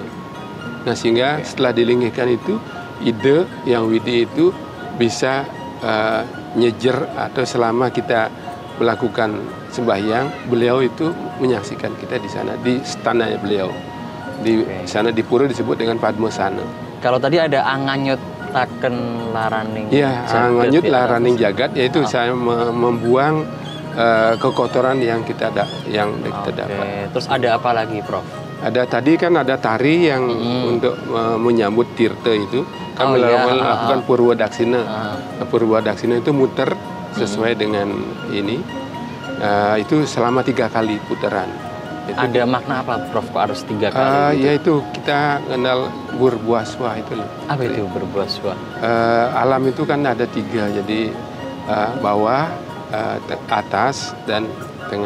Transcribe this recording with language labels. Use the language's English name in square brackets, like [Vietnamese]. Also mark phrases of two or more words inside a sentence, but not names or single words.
[Indonesian] Nah, sehingga setelah dilinggihkan itu, ide yang widi itu bisa nyejer, atau selama kita melakukan sembahyang, beliau itu menyaksikan kita di sana, di stana beliau. Di sana di pura disebut dengan Padmasana. Kalau tadi ada anganyut taken laraning. Ya, anganyut laraning jagat, yaitu saya membuang kekotoran yang kita dapat. Terus ada apa lagi, Prof? Ada tadi kan ada tari yang untuk menyambut tirta itu kan melakukan purwa daksina. Purwa daksina itu muter sesuai dengan ini. Itu selama 3 kali putaran. Itu ada makna apa, Prof? Kok harus 3 kali? Yaitu kita kenal burbuaswa itu. Apa itu burbuaswa? Alam itu kan ada 3, jadi bawah, atas dan tengah.